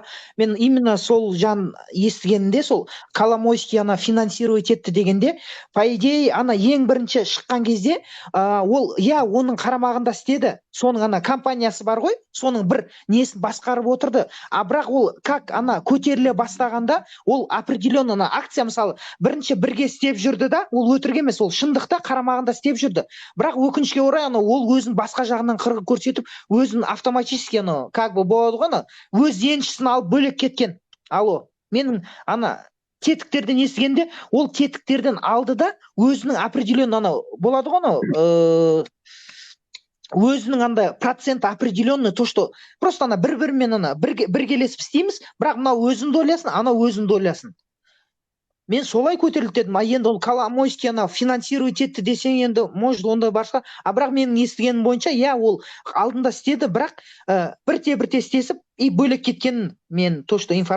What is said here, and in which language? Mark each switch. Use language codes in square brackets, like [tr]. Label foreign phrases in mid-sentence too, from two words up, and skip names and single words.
[kk] Мен именно сол жан естігенімде, сол Коломойский ана финансировать етті дегенде, [ru] по идее, [kk] ана ең бірінші шыққан кезде, ол, иә, оның қарамағында істеді, соның ана компаниясы бар ғой, соның бір несін басқарып отырды. Бірақ ол как ана көтеріле бастағанда, ол определенно ана акция, мысалы, бірінші бірге істеп жүрді да, ол өтірік емес, ол шындықта қарамағында істеп жүрді. Бірақ өкінішке орай ана ол өзін басқа жағынан қырғы көрсетіп, өзін автоматически ана [ru] как бы [kk] болады ғой, ана өз еншісін алып бөлек кеткен. Алло, менің ана тетіктерден естігенде, ол тетіктерден алды да өзінің определенно ана болады ғой, ана өзінің андай процент [ru] определенный, то что просто [kk] ана бір-бірімен ана біргелесіп істейміз, бірақ мынау өзінің долясын, анау өзінің долясын. Мен солай көтерілді дедім. Енді ол Коломойский ана финансировать етті десең, енді может онда барса, бірақ менің естігенім бойынша, иә, ол алдында істеді, бірақ бірте істесіп и бөлек кеткенін мен [ru] то, что